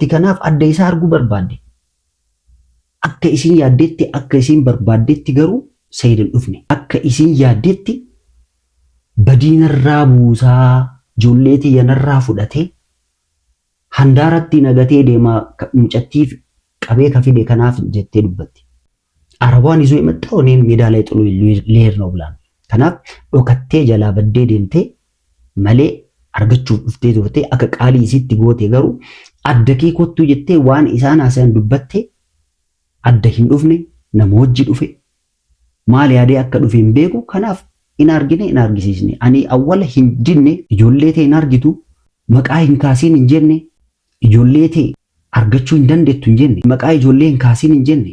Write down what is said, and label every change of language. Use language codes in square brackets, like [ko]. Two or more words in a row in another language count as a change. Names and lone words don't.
[om] Kanaaf adda isaa arguu barbaadde. Akka isin yaaddetti akka isin barbaaddetti garuu Sa'iid hin dhufne. Akka isin yaaddetti badiinarraa buusaa ijoolleetii yanarraa fudhatee handaaratti nagatee deemaa mucattiif qabee kafide kanaaf jettee dubbatti. Arabaan izoo [am] የመጣው እኔን ሜዳ ላይ ጥሎ ሊሄድ ነው ብላ ነው። [om] kanaaf dhokattee jalaa baddee deemtee malee argachuuf dhuftee turte akka qaalii isitti goote garuu adda kee kottuu jettee waan isaan haasayan dubbatte adda hin dhufne nama wajji dhufe maal yaadee akka dhufe hin beeku. Kanaaf in argine in argisiisne ani awwala hin dinne ijoollee ta'e hin argitu maqaa hin kaasiin hin jenne ijoollee ta'e argachuu hin dandeettu hin jenne maqaa ijoollee hin kaasiin hin jenne.